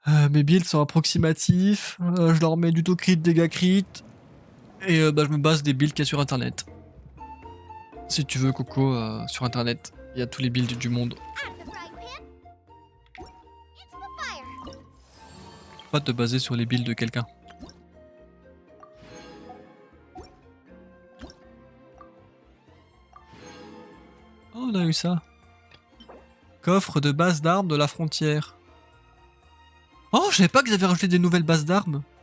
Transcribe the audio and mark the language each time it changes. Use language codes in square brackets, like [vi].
[fr] Mes builds sont approximatifs. Je leur mets du taux crit, dégâts crit. Et je me base des builds qu'il y a sur internet. Si tu veux, Coco, sur internet, il y a tous les builds du monde. [en] Out of the frying pan, into the fire! [fr] Pas te baser sur les builds de quelqu'un. Oh, on a eu ça. Coffre de base d'armes de la frontière. Oh, je savais pas qu'ils avaient rajouté des nouvelles bases d'armes.